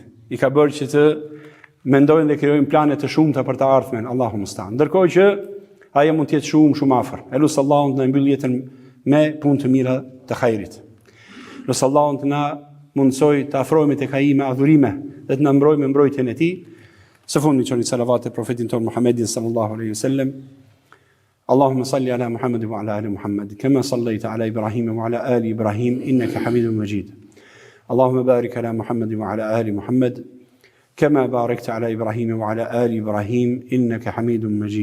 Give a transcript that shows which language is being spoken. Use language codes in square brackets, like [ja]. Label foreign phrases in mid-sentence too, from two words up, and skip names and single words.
[sq] I ka bërë që të mendojnë dhe krijojnë plane të shumta për të ardhmen, [ar] الله المستعان. [sq] Ndërkohë që ajo mund të jetë shumë afër. Elus Allahun të na mbyll jetën me punë të mira të hajrit. Elus Allahun të na mundsoj të afrohemi tek ai me adhurime dhe të na mbrojë me mbrojtjen e tij. Së fundi çoni salavat e profetin ton Muhammedin [ar] صلى الله عليه وسلم. اللهم صل على محمد وعلى آل محمد كما صليت على إبراهيم وعلى آل إبراهيم إنك حميد مجيد. اللهم بارك على محمد وعلى آل محمد كما باركت على إبراهيم وعلى آل إبراهيم إنك حميد مجيد.